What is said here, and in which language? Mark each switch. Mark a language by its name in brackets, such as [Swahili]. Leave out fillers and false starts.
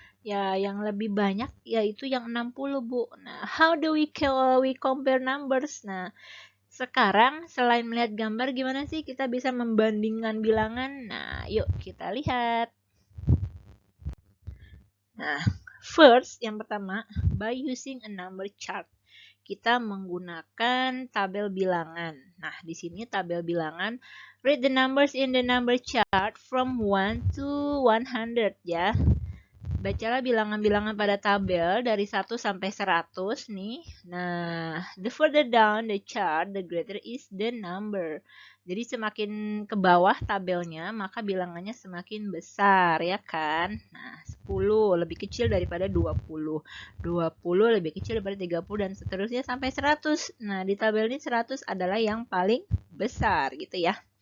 [Indonesian] Ya, yang lebih banyak yaitu yang 60, Bu. [English] Nah, how do we compare numbers? [Indonesian] Nah, sekarang selain melihat gambar gimana sih kita bisa membandingkan bilangan? Nah, yuk kita lihat. [English] Nah, first [Indonesian] yang pertama, [English] by using a number chart. [Indonesian] Kita menggunakan tabel bilangan. Nah, di sini tabel bilangan, [English] read the numbers in the number chart from 1 to 100 [Indonesian] ya. Bacalah bilangan-bilangan pada tabel dari 1 sampai 100 nih. [English] Nah, the further down the chart, the greater is the number. [Indonesian] Jadi semakin ke bawah tabelnya, maka bilangannya semakin besar ya kan. Nah, 10 lebih kecil daripada 20. 20 lebih kecil daripada 30 dan seterusnya sampai 100. Nah, di tabel ini 100 adalah yang paling besar gitu ya.